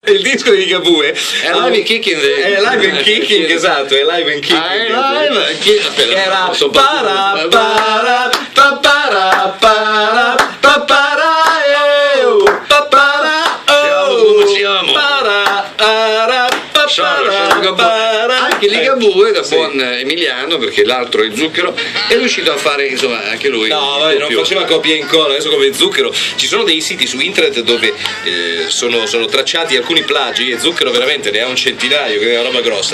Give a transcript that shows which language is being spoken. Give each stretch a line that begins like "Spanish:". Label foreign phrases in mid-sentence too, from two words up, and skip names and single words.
Italian: Il disco di Ligabue è Live and Kicking. È Live and Kicking, esatto, è Live and Kicking. Live and Kicking. Che era para para papara para papara papara come siamo? para para anche Ligabue da buon emiliano, perché l'altro è Zucchero, è riuscito a fare, insomma, anche lui. No, vabbè, non faceva copia e incolla, adesso come Zucchero. Ci sono dei siti su internet dove sono tracciati alcuni plagi e Zucchero veramente ne ha un centinaio, che è una roba grossa.